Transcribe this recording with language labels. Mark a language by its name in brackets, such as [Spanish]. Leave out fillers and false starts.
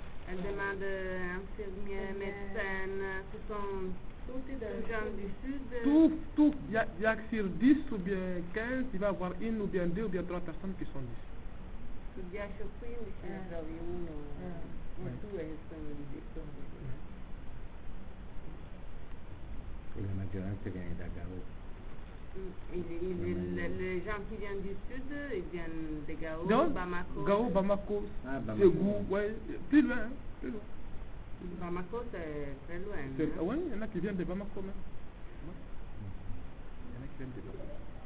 [French] Elle demande infirmière, médecin, ce sont tous des gens du sud. Tout, il y a sur 10 ou bien 15, il va y avoir une ou bien 2 ou bien 3 personnes qui sont d'ici. [Italian] Su 10 o 15 ne trovi uno o due che sono di sud. la maggioranza viene da Gao. [French] Les gens qui viennent du sud, ils viennent de Gao, Donc, Bamako. Gao, Bamako, Bamako. Ségou, ouais, plus loin, hein, plus loin. Bamako c'est très loin. Oui, il y en a qui viennent de Bamako même. Ouais. Il y en a qui viennent de Bamako.